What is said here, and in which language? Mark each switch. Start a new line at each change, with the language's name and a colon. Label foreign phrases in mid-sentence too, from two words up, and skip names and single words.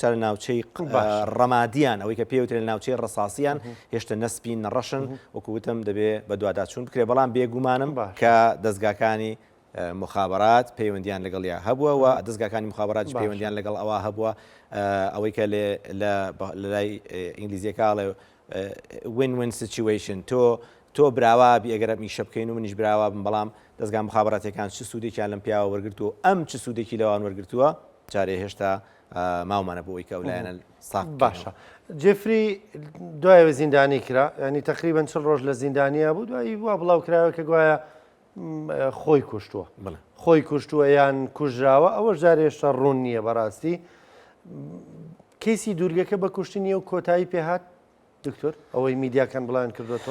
Central Kurdish: لە ناوچەی ڕەمادیان ئەوەی کە پێوترێت لە ناوچەی ڕساسیان هێشتا نەسپین نەڕەشن وەکووتم دەبێت بە دوواداچوون بکرێ بەڵام بێگومانم کە دەستگاکانی مخابرات پەیوەندیان لەگەڵیا هەبووە و دەستگاکانی مخابرات پەیوەندیان لەگەڵ ئەوە هەبووە ئەوەی کە لە لای ئینگلیزیەکەڵێ
English: win-win situation
Central Kurdish: تۆ براوابی ئەگەر میشە بکەین و منیش براوابم بەڵام دەستگا مخابراتەکان چ سوودێکیان لەم پیاوە وەرگرتووە ئەم چ سوودێکی لەوان وەرگرتووە جارێ هێشتا ماومانە بۆ ئەوی کە ئەولایەنە ساق باشە جێفری دوایەوە زیندانی کرا ینی تقریبان چل ڕۆژ لە زیندانیا بوو دوایی وا بڵاو کراوە کە گوایە خۆی کوشتووە خۆی کوشتووە یان کوژراوە ئەوە جارێ هێشتا ڕوون نییە بەڕاستی کەیسی دوورگەکە بە کوشتی نیە و کۆتایی پێهات دکتۆر ئەوەی میدیاکان بڵاوان کردوێتەوە